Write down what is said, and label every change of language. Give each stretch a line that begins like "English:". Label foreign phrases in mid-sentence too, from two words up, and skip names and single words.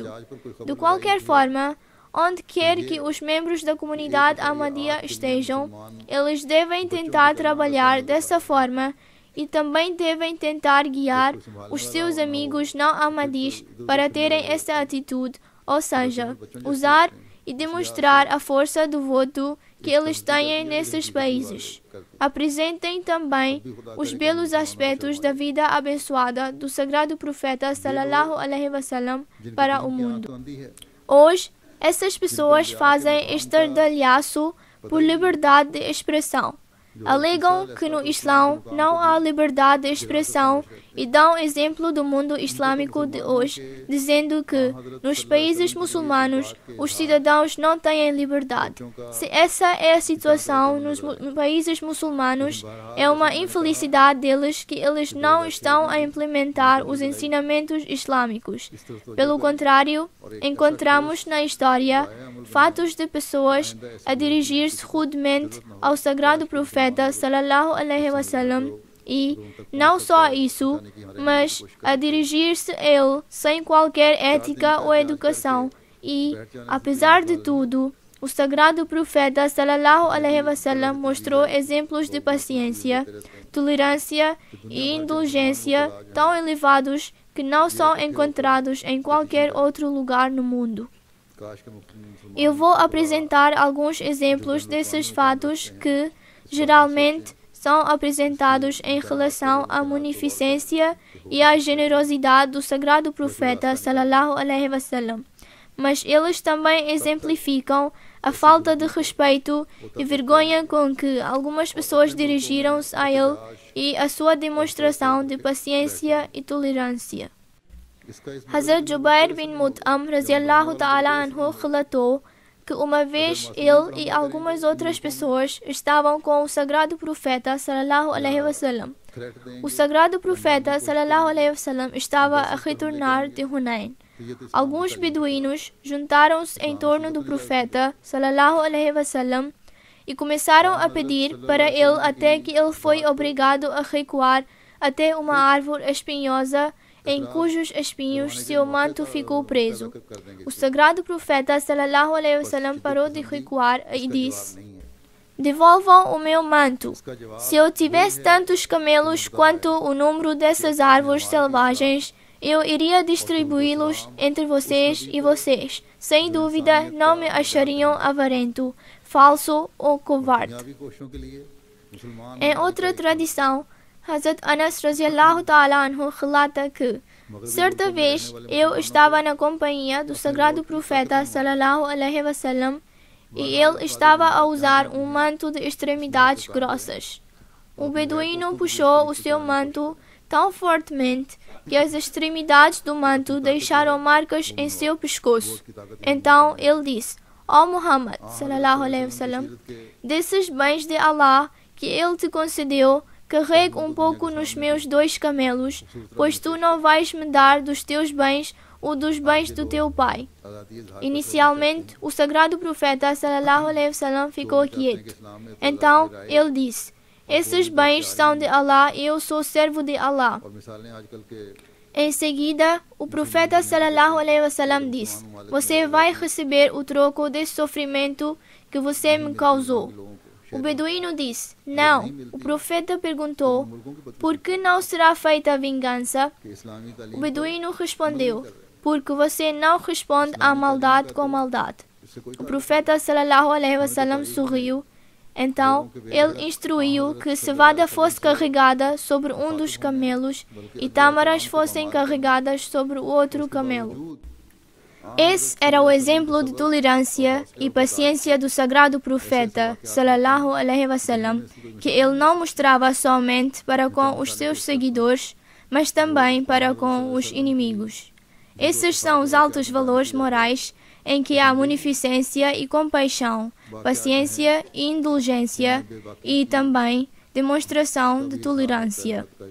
Portuguese: De qualquer forma, onde quer que os membros da comunidade Ahmadiyya estejam, eles devem tentar trabalhar dessa forma e também devem tentar guiar os seus amigos não Ahmadis para terem essa atitude, ou seja, usar e demonstrar a força do voto que eles têm nesses países. Apresentem também os belos aspectos da vida abençoada do sagrado profeta
Arabic: صلى الله عليه وسلم
Portuguese: para o mundo. Hoje, essas pessoas fazem estardalhaço por liberdade de expressão. Alegam que no Islão não há liberdade de expressão e dão exemplo do mundo islâmico de hoje, dizendo que nos países muçulmanos os cidadãos não têm liberdade. Se essa é a situação nos países muçulmanos, é uma infelicidade deles que eles não estão a implementar os ensinamentos islâmicos. Pelo contrário, encontramos na história fatos de pessoas a dirigir-se rudemente ao sagrado profeta sallallahu
Arabic: عليه وسلم
Portuguese: e, não só isso, mas a dirigir-se a ele sem qualquer ética ou educação e, apesar de tudo, o sagrado profeta
Arabic: صلى الله عليه وسلم
Portuguese: mostrou exemplos de paciência, tolerância e indulgência tão elevados que não são encontrados em qualquer outro lugar no mundo. Eu vou apresentar alguns exemplos desses fatos que, geralmente, são apresentados em relação à munificência e à generosidade do sagrado profeta
Arabic: صلى الله عليه وسلم,
Portuguese: mas eles também exemplificam a falta de respeito e vergonha com que algumas pessoas dirigiram-se a ele e a sua demonstração de paciência e tolerância. Hazrat Jubair bin Mut'am
Arabic: رضي الله تعالى عنه
Portuguese: relatou que uma vez ele e algumas outras pessoas estavam com o sagrado profeta
Arabic: صلى الله عليه وسلم.
Portuguese: O sagrado profeta
Arabic: صلى الله عليه وسلم
Portuguese: estava a retornar de Hunain. Alguns beduínos juntaram-se em torno do profeta
Arabic: صلى الله عليه وسلم
Portuguese: e começaram a pedir para ele até que ele foi obrigado a recuar até uma árvore espinhosa em cujos espinhos seu manto ficou preso. O sagrado profeta
Arabic: صلى الله عليه وسلم
Portuguese: parou de recuar e disse: "Devolvam o meu manto. Se eu tivesse tantos camelos quanto o número dessas árvores selvagens, eu iria distribuí-los entre vocês e vocês. Sem dúvida, não me achariam avarento, falso ou covarde." Em outra tradição, Hazrat Anas
Arabic: رضي الله تعالى عنه
Portuguese: relata que, certa vez, eu estava na companhia do sagrado profeta
Arabic: صلى الله عليه وسلم
Portuguese: e ele estava a usar um manto de extremidades grossas. O beduíno puxou o seu manto tão fortemente que as extremidades do manto deixaram marcas em seu pescoço. Então ele disse: "Ó Muhammad
Arabic: صلى الله عليه وسلم,
Portuguese: desses bens de Allah que ele te concedeu, carrega um pouco nos meus 2 camelos, pois tu não vais me dar dos teus bens ou dos bens do teu pai." Inicialmente, o sagrado profeta
Arabic: صلى الله عليه وسلم
Portuguese: ficou quieto. Então, ele disse: "Esses bens são de Allah e eu sou servo de Allah." Em seguida, o profeta
Arabic: صلى الله عليه وسلم
Portuguese: disse: "Você vai receber o troco desse sofrimento que você me causou." O beduíno disse: "Não." O profeta perguntou: "Por que não será feita a vingança?" O beduíno respondeu: "Porque você não responde à maldade com maldade." O profeta
Arabic: صلى الله عليه وسلم
Portuguese: sorriu. Então, ele instruiu que cevada fosse carregada sobre um dos camelos e tâmaras fossem carregadas sobre o outro camelo. Esse era o exemplo de tolerância e paciência do sagrado profeta
Arabic: صلى الله عليه وسلم,
Portuguese: que ele não mostrava somente para com os seus seguidores, mas também para com os inimigos. Esses são os altos valores morais em que há munificência e compaixão, paciência e indulgência e também demonstração de tolerância.